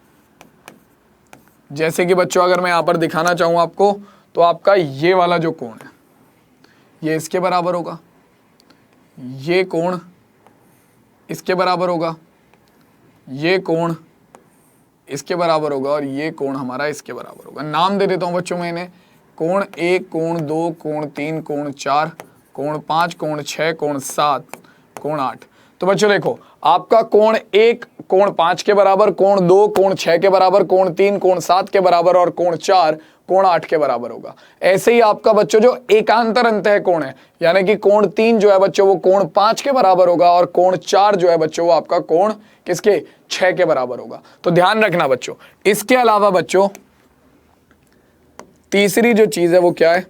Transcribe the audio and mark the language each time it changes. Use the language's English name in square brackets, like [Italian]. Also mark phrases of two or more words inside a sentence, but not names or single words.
[Hindi] जैसे कि बच्चों अगर मैं यहां पर दिखाना चाहूं आपको, तो आपका ये वाला जो कोण है ये इसके बराबर होगा, ये कोण इसके बराबर होगा, ये कोण इसके बराबर होगा और ये कोण हमारा इसके बराबर होगा। नाम दे देता हूं बच्चों में इन्हें, कोण 1, कोण 2, कोण 3, कोण 4, कोण 5, कोण 6, कोण 7, कोण 8। तो बच्चों देखो, आपका कोण 1 कोण 5 के बराबर, कोण 2 कोण 6 के बराबर, कोण 3 कोण 7 के बराबर और कोण 4 कोण 8 के बराबर होगा। ऐसे ही आपका बच्चों जो एकांतर अंतः कोण है, यानी कि कोण 3 जो है बच्चों वो कोण 5 के बराबर होगा और कोण 4 जो है बच्चों वो आपका कोण किसके? 6 के बराबर होगा। तो ध्यान रखना बच्चों। इसके अलावा बच्चों तीसरी जो चीज है वो क्या है?